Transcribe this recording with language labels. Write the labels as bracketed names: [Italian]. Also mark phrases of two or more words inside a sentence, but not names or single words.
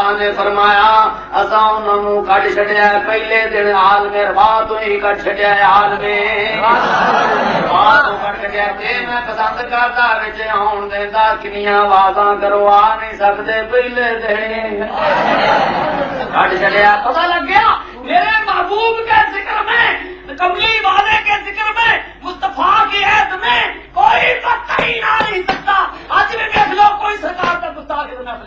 [Punjabi] فرمایا اساں انہوں کٹ چھڈیا پہلے دن عالم ربا تو ہی کٹ چھڈیا عالم ربا تو کٹ چھڈیا تے میں پسند کردا وچ آن دیندا کنیاں آوازاں کرو آ نہیں سکدے پہلے دن کٹ چھڈیا پتہ لگ گیا [Urdu] میرے محبوب کے ذکر میں کملی والے کے ذکر میں مصطفیٰ کی عید میں کوئی پتہ ہی نہ نہیں سکتا آج بھی دیکھ لو کوئی سرکار کا گستاخ نہیں